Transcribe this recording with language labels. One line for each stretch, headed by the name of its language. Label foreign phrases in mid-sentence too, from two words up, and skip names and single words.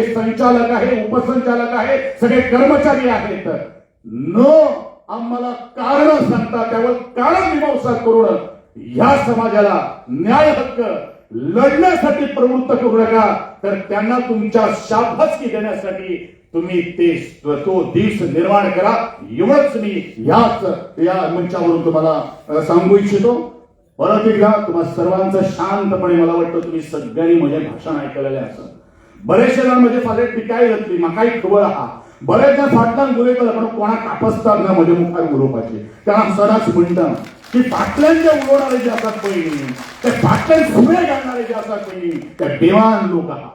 Marathi: संचालक आहे उपसंचालक आहे सगळे कर्मचारी आहेत न आम्हाला कारण सांगता त्यावर कारण मीमांसा करून ह्या समाजाला न्याय हक्क लढण्यासाठी प्रवृत्त करू नका तर त्यांना तुमच्या शाबासकी देण्यासाठी तुम्ही तो दिवस निर्माण करा एवढंच मी या मंचावरून तुम्हाला सांगू इच्छितो परत एकदा तुम्हा सर्वांचं शांतपणे मला वाटतं तुम्ही सगळ्यांनी
Konkani: म्हजें भाशण आयकलेलें आसा. बरेचशे जाण म्हजे फालें टिकाय जातली म्हाकाय खबर आहा. बरेच जाण फाटल्यान उलयतले पण कोणाक कापसतात ना म्हजे मुखार उलोवपाची. कारण सदांच म्हणटा की फाटल्यान जे उलोवणारे जे आसात पळय ते फाटल्यान सुळे घालणारे जे आसात पळय ते बेवान लोक आहा.